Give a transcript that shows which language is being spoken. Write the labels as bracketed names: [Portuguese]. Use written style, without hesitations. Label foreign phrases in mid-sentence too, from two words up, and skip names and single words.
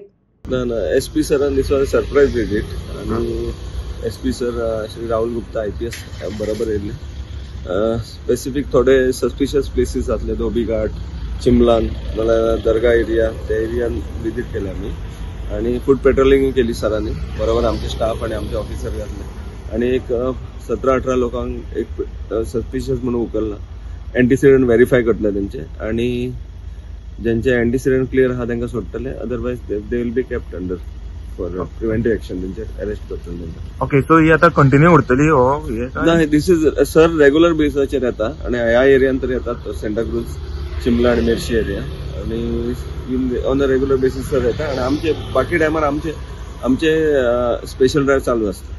[Konkani] एसपी सरांनी [English] surprise visit [Konkani] आणि एसपी सर श्री राहुल गुप्ता IPS बरोबर येले स्पेसिफिक थोडे [English] suspicious places [Konkani] जातले धोबी घाट चिमलान दर्गा एरिया त्या एरियान विजिट केले आम्ही आणि [English] foot patrolling [Konkani] केली सरांनी बरोबर आमचे स्टाफ आणि आमचे ऑफिसर घातले आणि एक 17-18 लोकांक एक सस्पिशियस म्हणून उकलला [English] antecedent verify [Konkani] करतले त्यांचे आणि ज्यांचे [English] antecedent clear [Konkani] आहा तांकां सोडटले [English] otherwise they will be kept under for preventive action [Konkani] त्यांचे अरेस्ट करतले। [English] okay so [Konkani] ही आता कंटिन्यू उरतली हो नाही [English] this is [Konkani] सर रेग्युलर बेसाचेर येता आणि ह्या एरियान तर येतात सांताक्रुझ चिमला आणि मेर्शी एरिया आणि [English] on a regular basis [Konkani] सर येता आणि आमचे बाकी टायमार आमचे [English] special drive [Konkani] चालू असतात।